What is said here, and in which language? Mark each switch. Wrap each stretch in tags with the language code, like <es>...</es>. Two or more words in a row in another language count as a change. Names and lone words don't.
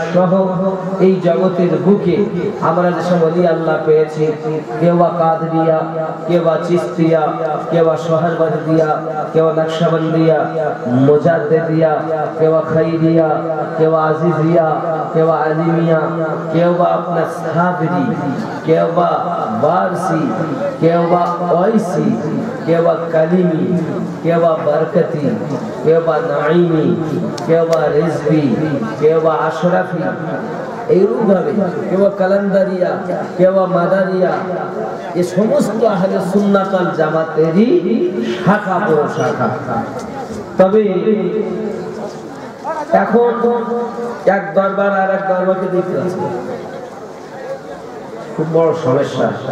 <bn>সহ এই জগতের বুকে আমরা যেসব ওলি আল্লাহ পেয়েছি, কেউ কাদরিয়া, কেউ চিশতিয়া, কেউ সোহরওয়ার্দিয়া, কেউ নকশবন্দিয়া, মুজাদ্দিদিয়া, কেউ খাইরিয়া, কেউ আজিজিয়া, কেউ আলিমিয়া, কেউ আপনার সাবরি, কেউ বারসী, কেবা ওয়াইসী, কেবা কলীমী, কেবা বরকতী, কেবা নাঈমী, কেবা রিজভী, কেবা আশরফী, এইভাবে কেবা কালান্দারিয়া, কেবা মাদারিয়া, এই সমস্ত আহলে সুন্নাত ওয়াল জামাতেরই শাখা প্রশাখা। তবে এখন এক দরবার আর এক দরবারকে দেখতে আছে, খুব বড় সমস্যা।</bn>